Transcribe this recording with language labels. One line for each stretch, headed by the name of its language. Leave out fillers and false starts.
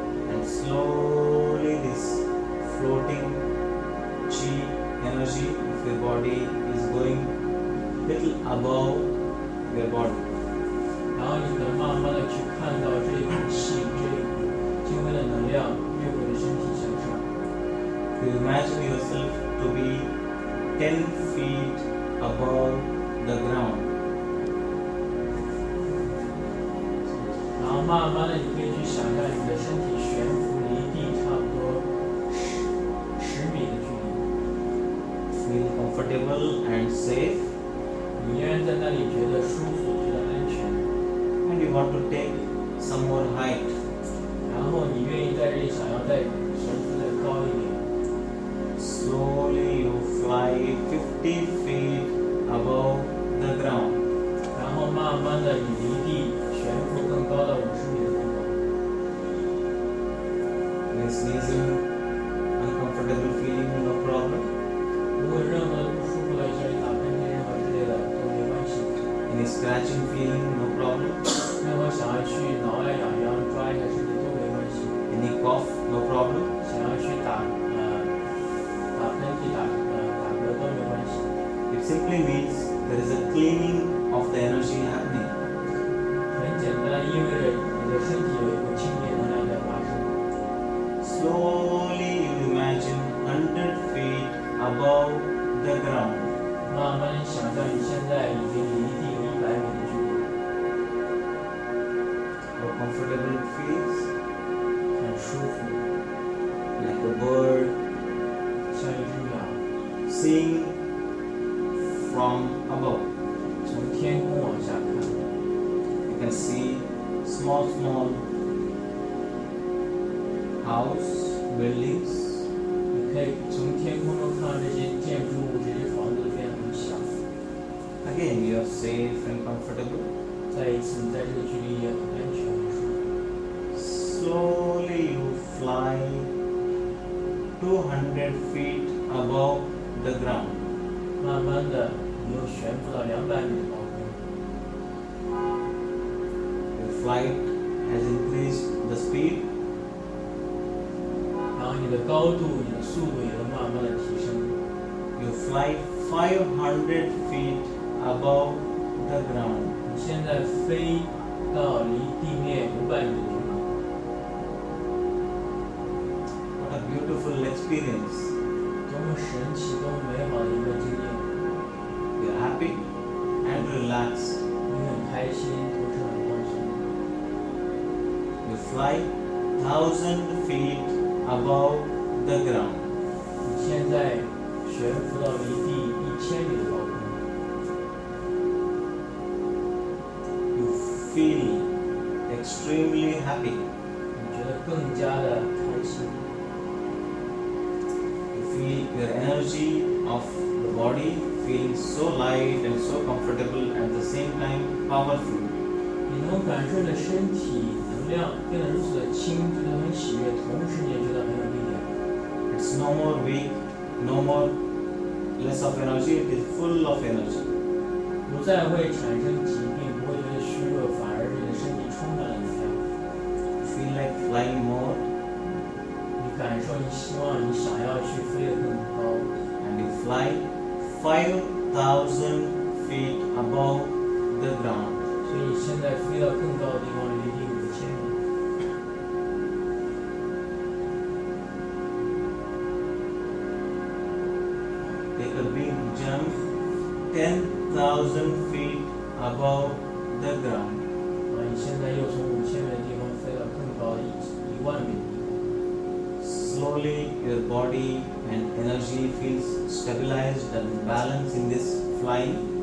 English: And slowly this floating chi energy of your body is going little above your body.
Chinese: 然后你能慢慢的去看到这一股气，这一股精微的能量越过你的身体向上。
English: You imagine yourself to be 10 feet above the ground.
Chinese: 然后慢慢的，你可以去想象你的身体悬浮离地差不多10米的距离，
English: Feel comfortable and safe,
Chinese: 你依然在那里觉得舒服，觉得安全。
English: and you want to take some more height.
Chinese: 然后你愿意在这里想要再悬浮再高一点，
English: Slowly you fly 50 feet above the ground.
Chinese: 然后慢慢的你离地悬浮更高到50米的地方。
English: Any sneezing, uncomfortable feeling, no problem.
Chinese: 如果任何不舒服的，像你打喷嚏任何之类的都没关系。
English: Any scratching feeling, no problem.
Chinese: 任何想要去挠呀痒痒抓一下身体都没关系。
English: Any cough, no problem.
Chinese: 想要去打喷嚏打嗝都没关系。
English: It simply means there is a cleaning of the energy happening.
Chinese: 很简单，意味着你的身体有一股清洁能量在发生。
English: Slowly you imagine 100 feet above the ground.
Chinese: 慢慢想象你现在已经离地有100米的距离，
English: How comfortable it feels.
Chinese: 很舒服。
English: like a bird,
Chinese: 像一只鸟，
English: seeing from above.
Chinese: 从天空往下看，
English: You can see small house, buildings.
Chinese: 你可以从天空中看到这些建筑物、这些房子变得很小。
English: Again, you are safe and comfortable.
Chinese: 再一次，你在这个距离也很安全很舒服。
English: Slowly you fly 200 feet above the ground.
Chinese: 慢慢的，你又悬浮到200米的高空，
English: Your flight has increased the speed.
Chinese: 然后你的高度、你的速度也都慢慢的提升。
English: You fly 500 feet above the ground.
Chinese: 你现在飞到离地面500米的地方，
English: What a beautiful experience.
Chinese: 多么神奇、多么美好的一个经验！
English: You're happy and relaxed.
Chinese: 你很开心，同时很放松。
English: You fly 1,000 feet above the ground.
Chinese: 你现在悬浮到离地1000米的高空，
English: You feel extremely happy.
Chinese: 你觉得更加的开心。
English: You feel your energy of the body feeling so light and so comfortable at the same time powerful.
Chinese: 你能感受你的身体能量变得如此的轻，觉得很喜悦，同时你也觉得很有力量。
English: It's no more weak, no more less of energy, it is full of energy.
Chinese: 不再会产生疾病，不会觉得虚弱，反而你的身体充满了能量。
English: You feel like flying more
Chinese: 你感受，你希望，你想要去飞得更高，
English: and you fly 5,000 feet above the ground.
Chinese: 所以你现在飞到更高的地方，离地5000米。
English: Take a big jump 10,000 feet above the ground.
Chinese: 你现在又从5000米的地方飞到更高的1万米的地方。
English: Slowly your body and energy feels stabilized and balanced in this flying.